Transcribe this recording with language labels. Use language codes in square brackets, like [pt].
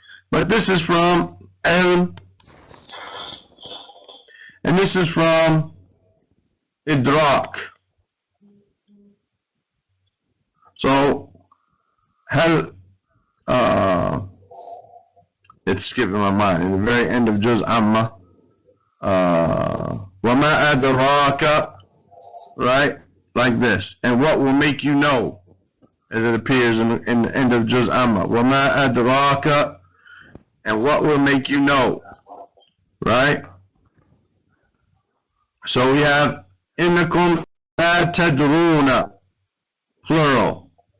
[en] But this is from ilm, and this is from idrak. So, هل It's skipping my mind. In the very end of Juz Amma. [ar] وَمَا أَدْرَاكَ, right? [en] Like this. And what will make you know, as it appears in the end of Juz Amma. [ar] وَمَا أَدْرَاكَ, [en] and what will make you know, right? So we have [ar] إِنَّكُمْ لَا تَدْرُونَ, [en] plural.